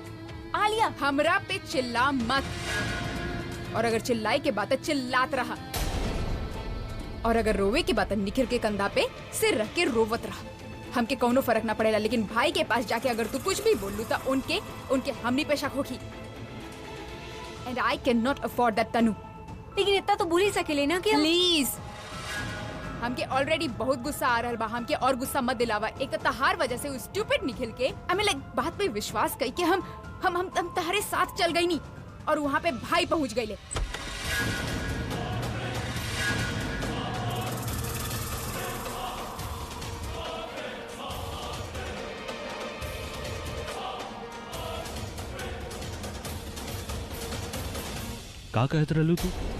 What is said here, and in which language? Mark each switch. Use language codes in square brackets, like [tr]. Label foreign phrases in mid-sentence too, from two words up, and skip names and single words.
[bho] आलिया हमरा पे चिल्ला मत, और अगर चिल्लाए के बात चिल्लात रहा, और अगर रोवे की बात निखिल के कंधा पे सिर रख के रोवत रहा। हमके कोनो फर्क ना पड़ेला, लेकिन भाई के पास जाके अगर तू कुछ भी बोलू तो उनके हमनी पे शक होगी। [en] and I can not afford that Tanu. [bho] लेकिन इतना तो भूल ही सकेले ना कि प्लीज, हमके ऑलरेडी बहुत गुस्सा आ रहल बा, हमके और गुस्सा मत दिलावा। एक तो तहार वजह से उस स्टूपिड निखिल के [en] I mean like [bho] बात पे विश्वास कई के हम तहरे साथ चल गई नी और वहाँ पे भाई पहुँच गई ले। का कहत रहलू तू?